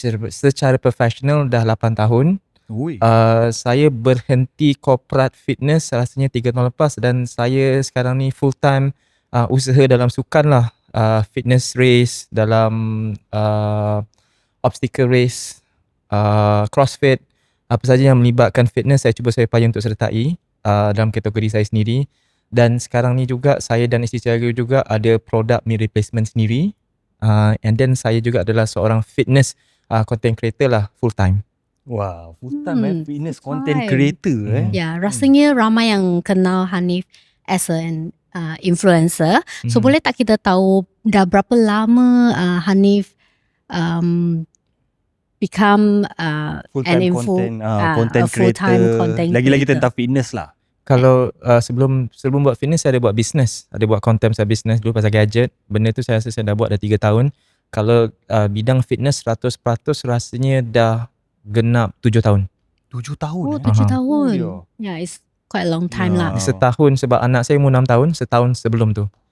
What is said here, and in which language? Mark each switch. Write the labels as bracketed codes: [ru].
[ms] Secara profesional dah 8 tahun. Saya berhenti corporate fitness rasanya 3 tahun lepas dan saya sekarang ni full time usaha dalam sukan lah, fitness race, dalam obstacle race, crossfit, apa saja yang melibatkan fitness saya cuba saya payah untuk sertai dalam kategori saya sendiri. Dan sekarang ni juga saya dan isteri saya juga ada produk meal replacement sendiri, [en] and then [ms] saya juga adalah seorang fitness content creator lah full time. [en] Wow, full time fitness content creator [ms] Ya, rasanya ramai yang kenal Hanif [en] as an influencer. [ms] So boleh tak kita tahu dah berapa lama Hanif [en] become an [ms] content creator. Lagi-lagi tentang fitness lah. Kalau sebelum buat fitness saya ada buat business. Ada buat content saya business dulu pasal gadget. Benda tu saya rasa saya dah buat dah 3 tahun. Kalau bidang fitness 100% rasanya dah genap 7 tahun. 7 tahun? Oh, 7 tahun. [en] Yeah, it's quite a long time lah. [ms] Setahun sebab anak saya umur 6 tahun, setahun sebelum tu.